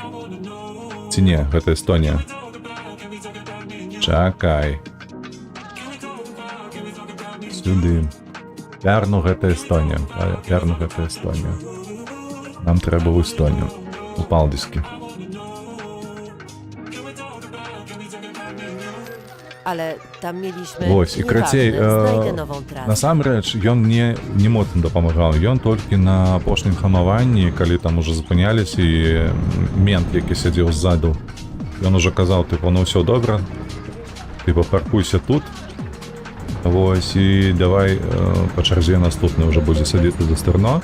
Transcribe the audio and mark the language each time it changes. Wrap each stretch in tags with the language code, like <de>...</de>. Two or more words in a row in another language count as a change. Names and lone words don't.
<be>Ці не, гэта Эстонія. Чакай. Сюды. Пярну гэта Эстонія. Пярну гэта Эстонія. Нам трэба ў Эстонію. У Палдыскі.</be> <pl>Ale tam mieliśmy...</pl> <be>Вось, і крацей,</be> <pl>znajdę nową trasę.</pl> <be>насамрэч, ён мне не моцна дапамагаў. Ён толькі на апошнім хамаванні, калі там уже запыняліся, і мент, які сядзеў ззаду, ён уже казаў, типу, ну ўсё добра, типу, паркуйся тут, вось, і давай па чарзе наступны уже будзе садіцца за стырно.</be>